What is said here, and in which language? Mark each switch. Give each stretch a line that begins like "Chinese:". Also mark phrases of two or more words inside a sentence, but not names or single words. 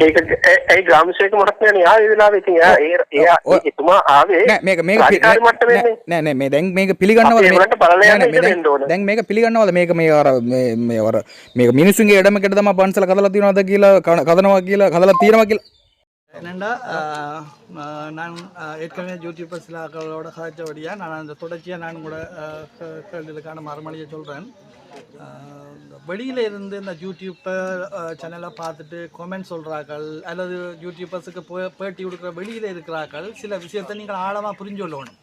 Sinhala: ඒ ග්‍රාම සේවක මහත්මයානේ ආවේ වෙලාවේ ඉතින් එයා එතුමා ආවේ. නෑ මේක නෑ මේ දැන් මේක පිළිගන්නවද දැන් මේක පිළිගන්නවද මේක මේ අර මේක මිනිස්සුන්ගේ ඉඩමකට තමයි පන්සල කදලා තියනවාද කියලා කදනවා කියලා කදලා තියෙනවා කියලා
Tamil: என்னென்னா நான் ஏற்கனவே யூடியூபர் சில ஆக்களோட கதைச்சபடியாக நான் அந்த தொடர்ச்சியாக நான் கூட கேள்விகளுக்கான மறுமொழியை சொல்கிறேன். வெளியில் இருந்து இந்த யூடியூப்பர் சேனலை பார்த்துட்டு கமெண்ட் சொல்கிறார்கள் அல்லது யூடியூபர்ஸுக்கு பேட்டி கொடுக்குற வெளியில் இருக்கிறார்கள் சில விஷயத்தை நீங்கள் ஆழமாக புரிஞ்சு கொள்ளணும்.